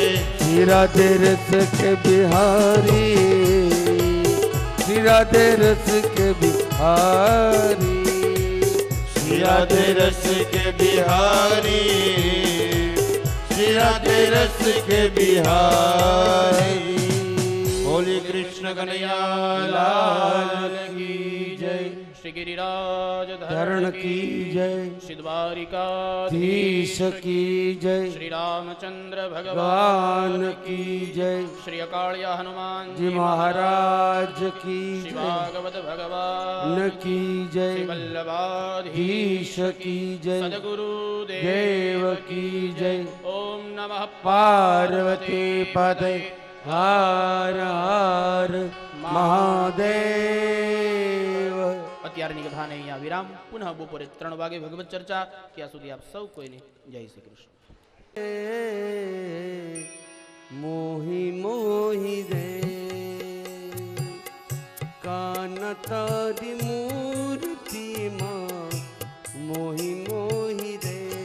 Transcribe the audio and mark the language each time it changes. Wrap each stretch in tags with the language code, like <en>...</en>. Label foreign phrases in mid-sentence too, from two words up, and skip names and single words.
<hi>श्री राधे रस के बिहारी, श्री राधे रस के बिहारी, श्री राधे रस के बिहारी, श्री राधे रस के बिहारी. बोली कृष्ण कन्हैया लाल की जय. શ્રી ગિરિરાજ धरण की जय, શ્રી દ્વારિકાધીશ धीश की जय, શ્રી રામચંદ્ર भगवान ભગવાન की जय, શ્રી અકાળિયા હનુમાન जी महाराज की શ્રી जय, भागवत भगवान न की શ્રી जय, વલ્લભાધીશ धीश की जय, સદગુરુ देव की जय.</hi> <sa>ओम नमः</sa> <hi>पार्वती पदे हार हार महादेव.</hi> <gu>અત્યારની કથાને અહીંયા વિરામ. પુનઃ બપોરે 3 વાગે ભગવત ચર્ચા. ત્યાં સુધી આપ સૌ કોઈને જય શ્રી કૃષ્ણ. મોહી મોહી રે કાન તારી મૂર્તિ માં, મોહી મોહી રે,</gu>